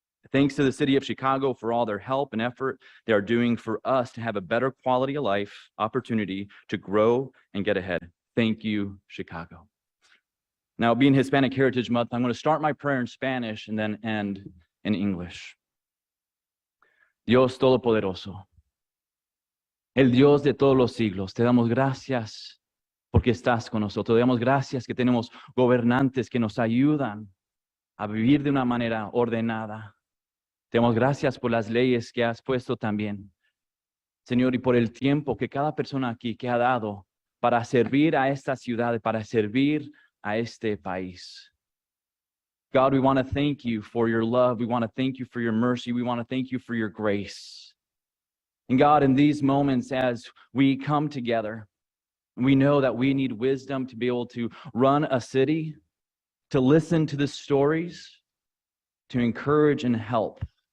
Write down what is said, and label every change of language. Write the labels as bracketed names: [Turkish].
[English] Thanks to the city of Chicago for all their help and effort they are doing for us to have a better quality of life, opportunity to grow and get ahead. Thank you, Chicago. Now, being Hispanic Heritage Month, I'm going to start my prayer in Spanish and then end in English. [Spanish] Dios Todopoderoso, el Dios de todos los siglos, te damos gracias porque estás con nosotros. Te damos gracias que tenemos gobernantes que nos ayudan a vivir de una manera ordenada. Te damos gracias por las leyes que has puesto también, Señor, y por el tiempo que cada persona aquí que ha dado para servir a esta ciudad, para servir a este país. [English] God, we want to thank you for your love. We want to thank you for your mercy. We want to thank you for your grace. And God, in these moments as we come together, we know that we need wisdom to be able to run a city, to listen to the stories, to encourage and help.